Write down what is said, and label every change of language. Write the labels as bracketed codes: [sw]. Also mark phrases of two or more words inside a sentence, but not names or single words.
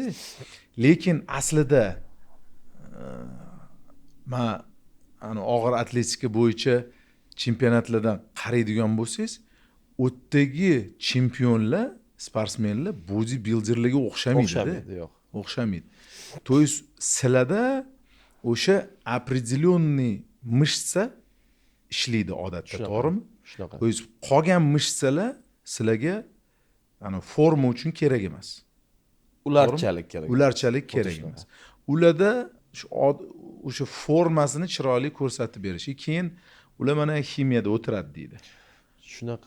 [uz] Lekin aslida men og'ir atletika bo'yicha chempionatlardan qaraydigan bo'lsangiz, o'tdagi chempionlar, sportsmenlar bodybuilderlarga o'xshamaydi. Yo'q. O'xshamaydi. [ru] То есть [uz] sizlarda o'sha [ru] определенный mышца [uz] ishlaydi odatda, to'g'rimi? Shunaqa. [ru] То есть [uz] qolgan mышцalar sizlarga forma uchun kerak emas. Ularchalik kerak. Ularchalik kerak emas. Ularda o'sha formasini chiroyli ko'rsatib berish. Keyin ular mana ximiyada o'tiradi deydi. Shunaqa.